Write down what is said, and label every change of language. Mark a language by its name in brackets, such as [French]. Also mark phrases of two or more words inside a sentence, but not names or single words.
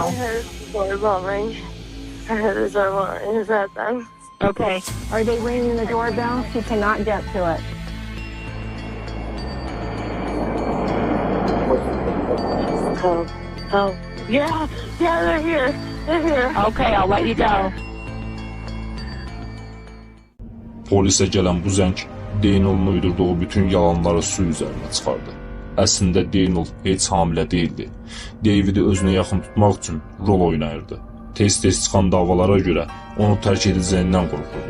[English] I heard the doorbell ring. I heard the doorbell ring. Is that them? Okay. Are they ringing the doorbell? She cannot get to it. Oh. Yeah, they're here. They're here. Okay, I'll let you go. [Azerbaijani] Polisə gələn bu zəng Daniel'ın uydurduğu bütün yalanları su üzərinə çıxardı. Əslində Daniel heç hamilə değildi. Davidi özünə yaxın tutmaq üçün rol oynayırdı. Tez-tez çıxan davalara görə onu tərk edəcəyindən qorxurdu.